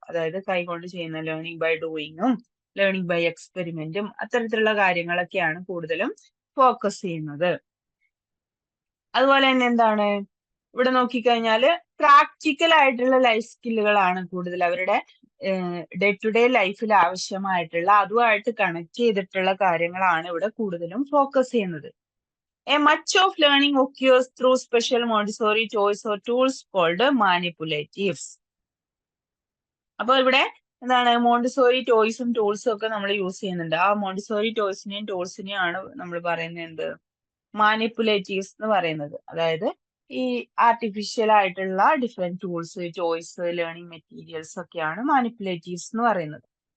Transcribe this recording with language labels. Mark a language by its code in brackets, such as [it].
[ml] അതായത് കൈകൊണ്ട് ചെയ്യുന്ന ലേണിംഗ് ബൈ ഡൂയിങ്ങും ലേണിംഗ് ബൈ എക്സ്പെരിമെന്റും അത്തരത്തിലുള്ള കാര്യങ്ങളൊക്കെയാണ് കൂടുതലും ഫോക്കസ് ചെയ്യുന്നത്. അതുപോലെ തന്നെ എന്താണ് ഇവിടെ നോക്കിക്കഴിഞ്ഞാൽ പ്രാക്ടിക്കൽ ആയിട്ടുള്ള ലൈഫ് സ്കില്ലുകളാണ് കൂടുതൽ അവരുടെ ഡേ ടു ഡേ ലൈഫിൽ ആവശ്യമായിട്ടുള്ള അതുമായിട്ട് കണക്ട് ചെയ്തിട്ടുള്ള കാര്യങ്ങളാണ് ഇവിടെ കൂടുതലും ഫോക്കസ് ചെയ്യുന്നത്. [en] A much of learning occurs through special Montessori toys or tools called manipulatives. [ml] അപ്പൊ ഇവിടെ എന്താണ് മോണ്ടിസോറി ടോയ്സും ടൂൾസും ഒക്കെ നമ്മൾ യൂസ് ചെയ്യുന്നുണ്ട്. ആ മോണ്ടിസോറി ടോയ്സിനെയും ടൂൾസിനെയും ആണ് നമ്മൾ പറയുന്നത് എന്ത്, മാനിപ്പുലേറ്റീവ്സ് എന്ന് പറയുന്നത്. അതായത് ഈ ആർട്ടിഫിഷ്യൽ ആയിട്ടുള്ള different tools, toys, learning materials ഒക്കെയാണ് മാനിപ്പുലേറ്റീവ്സ് എന്ന് പറയുന്നത്.